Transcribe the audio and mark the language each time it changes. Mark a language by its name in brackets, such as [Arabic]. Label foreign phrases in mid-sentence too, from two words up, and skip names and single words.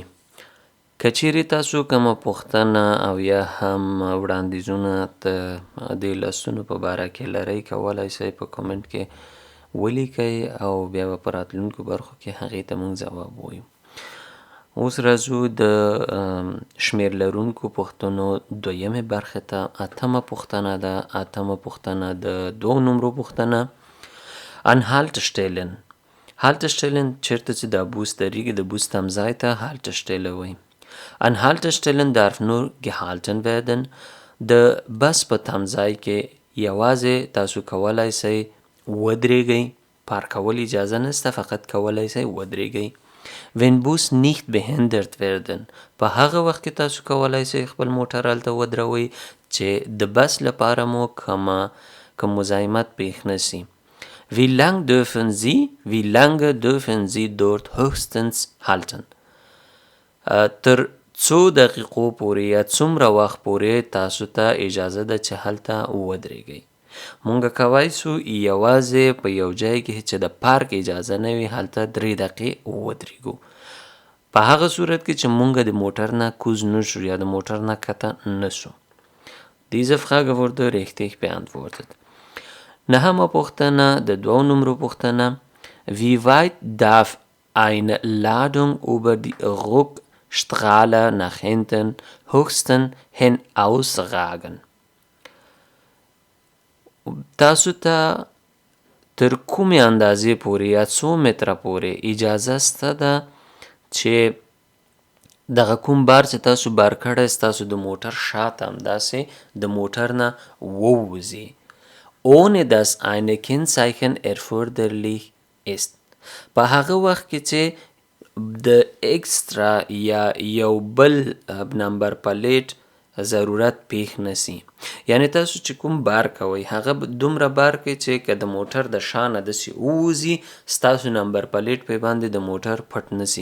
[Pashto] که چیرې تاسو کومه پوښتنه او یا هم وړاندیزونه د دې لوستونو په باره کې لرئ، کولی شئ په کومنټ کې ولیکئ او بیا به په راتلونکو برخو کې هغې ته موږ ځواب ووایو. اوس راځو د شمېر لرونکو پوښتنو دویمې برخې ته. اتمه پوښتنه ده، اتمه پوښتنه د 2 نمرو پوښتنه. [German] Anhaltestellen. Haltestellen [Pashto] چیرته چې دا بوس درېږي د بوس تمځای ته Haltestelle وایي. [German] Anhaltestellen darf nur gehalten werden. [Pashto] د بس په تمځای کې یوازې تاسو کولی شئ ودرېږئ، پارکول اجازه نشته، فقط کولی شئ ودرېږئ. [German] Wenn Bus nicht behindert werden. [Pashto] په هغه وخت کې تاسو کولی شئ خپل موټر هلته ودروئ چې د بس لپاره مو کوم مزاحمت پیښ نشي. [German] Wie lange dürfen Sie dort höchstens halten? [Pashto] تر څو دقیقو پورې یا څومره وخت پورې تاسو ته اجازه ده چې هلته ودرېږئ. مونږ کولی شو یوازې په یو ځای کې چې د پارک اجازه نه وي هلته 3 دقیقې ودرېږو. په هغه صورت کې چې مونږ د موټر نه کوز نشو یا د موټر نه کته نشو. [German] Diese Frage wurde richtig beantwortet. [Pashto] نهمه پوښتنه د 2 نمرو پوښتنه. [German] Wie weit darf eine Ladung über die Rückstraße nach hinten höchstens hin ausragen? [Pashto] تاسو ته تر کومې اندازې پورې یا څو متره پورې اجازه شته ده چې دغه کوم بار چې تاسو بار کړی ستاسو د موټر شاته همداسې د موټر نه ووځي. [German] Ohne dass ein Kennzeichen erforderlich ist. [Pashto] په هغه وخت کې چې د اکسترا یا یو بل نمبر پلیټ ضرورت پیښ نسی. یعنی تاسو چې کوم بار کوئ هغه دومره بار کوئ چې که د موټر د شانه داسې ووځي ستاسو نمبر پلیټ پې باندې د موټر پټ نسی.